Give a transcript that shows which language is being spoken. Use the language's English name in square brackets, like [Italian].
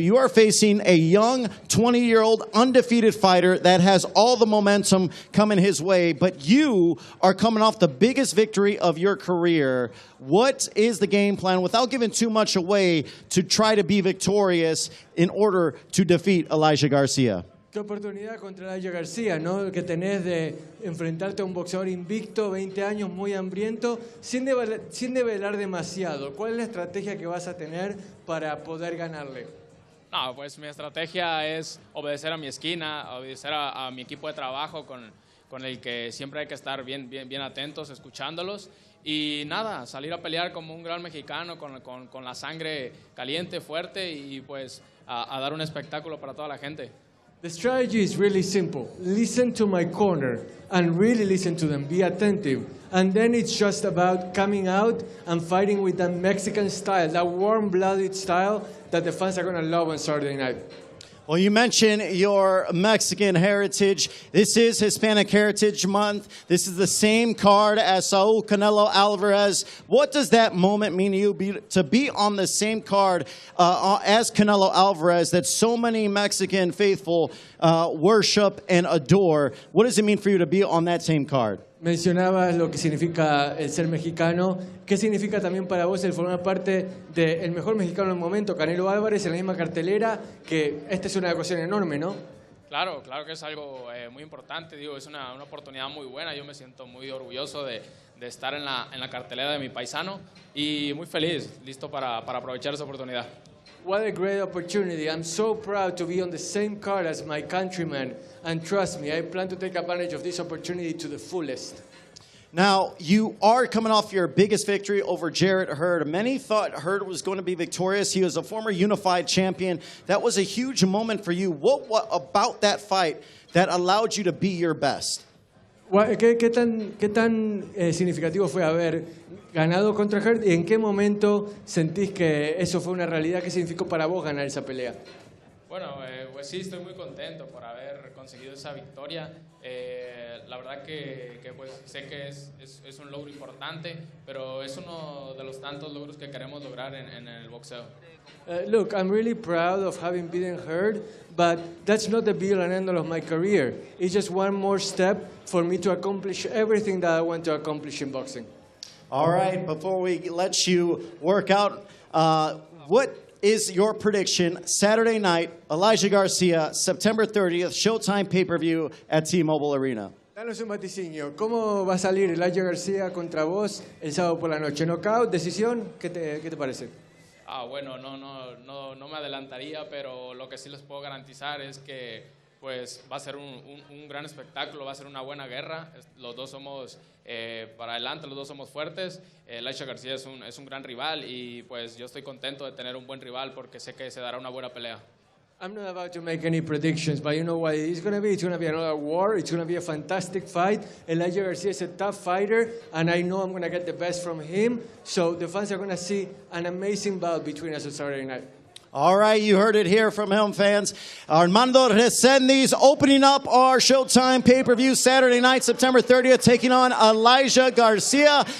[English] You are facing a young 20-year-old undefeated fighter that has all the momentum coming his way, but you are coming off the biggest victory of your career. What is the game plan, without giving too much away, to try to be victorious in order to defeat Elijah Garcia? [Spanish] Qué oportunidad contra Elijah Garcia, ¿no? Que tenés de enfrentarte a un boxeador invicto, 20 años, muy hambriento, sin develar demasiado. ¿Cuál es la estrategia que vas a tener para poder ganarle? No, pues mi estrategia es obedecer a mi esquina, obedecer a mi equipo de trabajo con el que siempre hay que estar bien atentos, escuchándolos. Y nada, salir a pelear como un gran mexicano con la sangre caliente, fuerte y pues a dar un espectáculo para toda la gente. [English] The strategy is really simple. Listen to my corner and really listen to them. Be attentive. And then it's just about coming out and fighting with that Mexican style, that warm-blooded style that the fans are going to love on Saturday night. Well, you mentioned your Mexican heritage. This is Hispanic Heritage Month. This is the same card as Saul Canelo Alvarez. What does that moment mean to you, to be on the same card as Canelo Alvarez that so many Mexican faithful worship and adore? What does it mean for you to be on that same card? [Spanish] Mencionabas lo que significa el ser mexicano. ¿Qué significa también para vos el formar parte del mejor mexicano del momento, Canelo Álvarez, en la misma cartelera? Que esta es una ocasión enorme, ¿no? Claro, claro que es algo muy importante, digo, es una oportunidad muy buena. Yo me siento muy orgulloso de estar en la cartelera de mi paisano y muy feliz, listo para aprovechar esa oportunidad. [English] What a great opportunity. I'm so proud to be on the same card as my countrymen. And trust me, I plan to take advantage of this opportunity to the fullest. Now, you are coming off your biggest victory over Jarrett Hurd. Many thought Hurd was going to be victorious. He was a former unified champion. That was a huge moment for you. What about that fight that allowed you to be your best? [Spanish] ¿Qué tan significativo fue haber ganado contra Hurd y en qué momento sentís que eso fue una realidad? ¿Qué significó para vos ganar esa pelea? Bueno, pues sí, estoy muy contento por haber conseguido esa victoria. La verdad que pues sé que es un logro importante, pero es uno de los tantos logros que queremos lograr en el boxeo. [English] Look, I'm really proud of having beaten Hurd, but that's not the be all and end all of my career. It's just one more step for me to accomplish everything that I want to accomplish in boxing. All right, before we let you work out, what is your prediction Saturday night, Elijah Garcia, September 30th, Showtime pay-per-view at T-Mobile Arena? [Spanish] Danos un vaticinio. ¿Cómo va a salir Elijah Garcia contra vos el sábado por la noche? ¿Knockout? ¿Decisión? ¿Qué te parece? Bueno, no me adelantaría, pero lo que sí les puedo garantizar es que pues va a ser un gran espectáculo, va a ser una buena guerra. Los dos somos para adelante, los dos somos fuertes. Elijah Garcia es un gran rival y pues yo estoy contento de tener un buen rival porque sé que se dará una buena pelea. [English] I'm not about to make any predictions, but you know what it's going to be? It's going to be another war. It's going to be a fantastic fight. Elijah Garcia is a tough fighter, and I know I'm going to get the best from him. So the fans are going to see an amazing bout between us on Saturday night. All right, you heard it here from him, fans. Armando Resendiz opening up our Showtime pay-per-view Saturday night, September 30th, taking on Elijah Garcia.